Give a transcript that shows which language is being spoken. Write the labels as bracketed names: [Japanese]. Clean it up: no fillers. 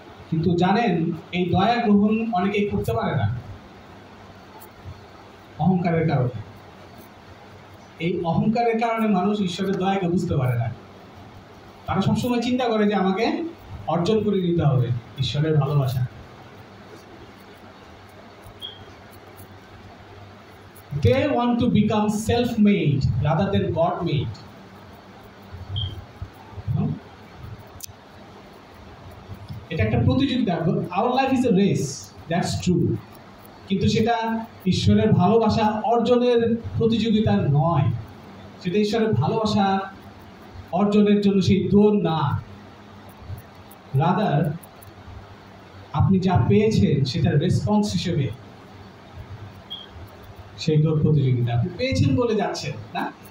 [Bangla] কিন্তু জানেন, এই দয়া গ্রহণ অনেকেই করতে পারে না, অহংকারের কারণে। এই অহংকারের কারণে মানুষ ঈশ্বরের দয়াকে বুঝতে পারে না। তারা সবসময় চিন্তা করে যে আমাকে অর্জন করে নিতে হবে ঈশ্বরের ভালোবাসা। [English] They want to become self-made rather than God-made. [Bangla] এটা একটা প্রতিযোগিতা। [English] Our life is a race, that's true. [Bangla] কিন্তু সেটা ঈশ্বরের ভালোবাসা অর্জনের প্রতিযোগিতা নয়। সেটা ঈশ্বরের ভালোবাসা অর্জনের জন্য সেই দৌড় না। রাদার আপনি যা পেয়েছেন সেটার রেসপন্স হিসেবে সেই দৌড় প্রতিযোগিতা আপনি পেয়েছেন বলে যাচ্ছেন, না?